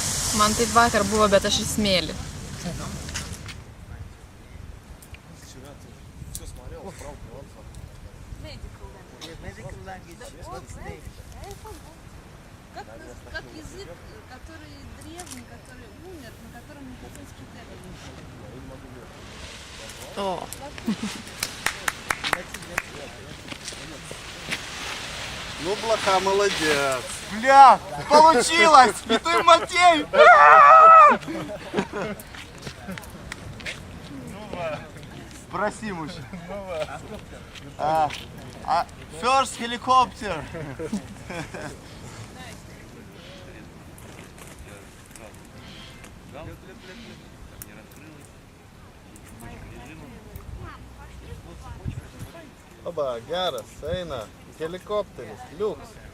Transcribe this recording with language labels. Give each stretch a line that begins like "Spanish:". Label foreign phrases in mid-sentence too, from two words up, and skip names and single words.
Lithuanian: Man taip vakar buvo, bet aš įsmėlį.
Russian: Как язык, который древний, который умер, на котором медицинский термин. О. Ну, блоха, молодец. Бля, получилось! И ты, Матей! Спроси, мужчина.
English: First helicopter.
Russian: Оба,
Lithuanian: geras, eina, helikopteris, liuks.